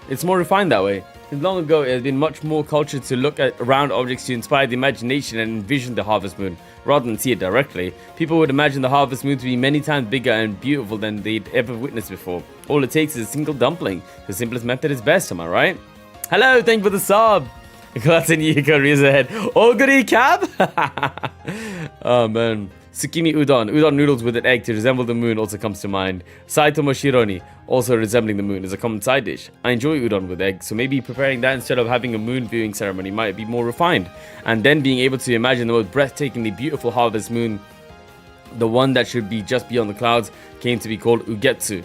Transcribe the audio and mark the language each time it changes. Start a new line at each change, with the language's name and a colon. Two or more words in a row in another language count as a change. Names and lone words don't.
English: It's more refined that way. Since long ago, it has been much more cultured to look at round objects to inspire the imagination and envision the harvest moon, rather than see it directly. People would imagine the harvest moon to be many times bigger and beautiful than they'd ever witnessed before. All it takes is a single dumpling. The simplest method is best, am I right? Hello, thank you for the sub. Glad you can raise your head. Oguri cab? Oh man. Tsukimi udon. Udon noodles with an egg to resemble the moon also comes to mind. Saitomo shironi, also resembling the moon, is a common side dish. I enjoy udon with egg, so maybe preparing that instead of having a moon viewing ceremony might be more refined. And then being able to imagine the most breathtakingly beautiful harvest moon, the one that should be just beyond the clouds, came to be called Ugetsu.